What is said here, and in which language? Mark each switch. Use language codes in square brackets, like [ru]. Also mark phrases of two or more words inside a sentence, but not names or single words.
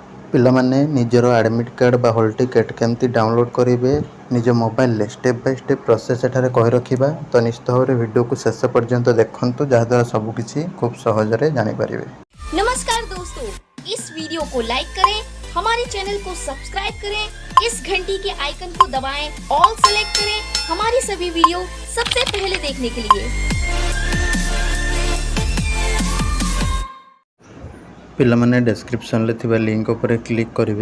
[or] ପିଲାମାନେ ନିଜର [en] admit card [or] ବା [en] hall ticket [or] କେମିତି ଡାଉନଲୋଡ଼୍ କରିବେ ନିଜ ମୋବାଇଲରେ [en] step by step process [or] ଏଠାରେ କହି ରଖିବା। ତ ନିଶ୍ଚିତ ଭାବରେ ଭିଡ଼ିଓକୁ ଶେଷ ପର୍ଯ୍ୟନ୍ତ ଦେଖନ୍ତୁ, ଯାହାଦ୍ୱାରା ସବୁକିଛି ଖୁବ୍ ସହଜରେ ଜାଣିପାରିବେ। [hi] नमस्कार दोस्तों, इस वीडियो को लाइक करें, हमारे चैनल को सब्सक्राइब करें, इस घंटी के आइकन को दबाएं, [en] all select [hi] करें हमारी सभी वीडियो सबसे पहले देखने के लिए। [or] ପିଲାମାନେ ଡିସ୍କ୍ରିପ୍ସନ୍ ଲେ ଥିବା ଲିଙ୍କ ଉପରେ କ୍ଲିକ୍ करेंगे।